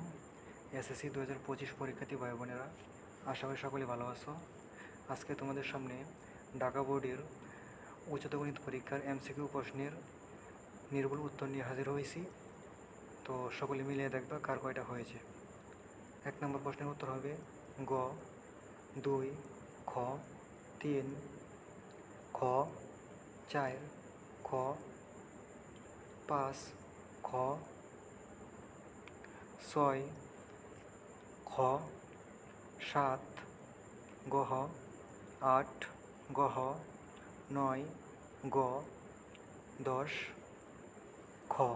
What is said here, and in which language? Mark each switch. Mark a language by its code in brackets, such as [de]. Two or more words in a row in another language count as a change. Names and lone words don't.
[bn] এসএসসি 2025 পরীক্ষার্থী ভাই বোনেরা, আশা করি সকলে ভালো আছো। আজকে তোমাদের সামনে ঢাকা বোর্ডের উচ্চতর গণিত পরীক্ষার এমসিকিউ প্রশ্নের নির্ভুল উত্তর নিয়ে হাজির হয়েছি। তো সকলে মিলিয়ে দেখবা কার কয়টা হয়েছে। 1 নম্বর প্রশ্নের উত্তর হবে গ 2, খ 3, খ 4, খ 5, খ 6, খ 7, গহ 8, গহ 9, গ 10, খ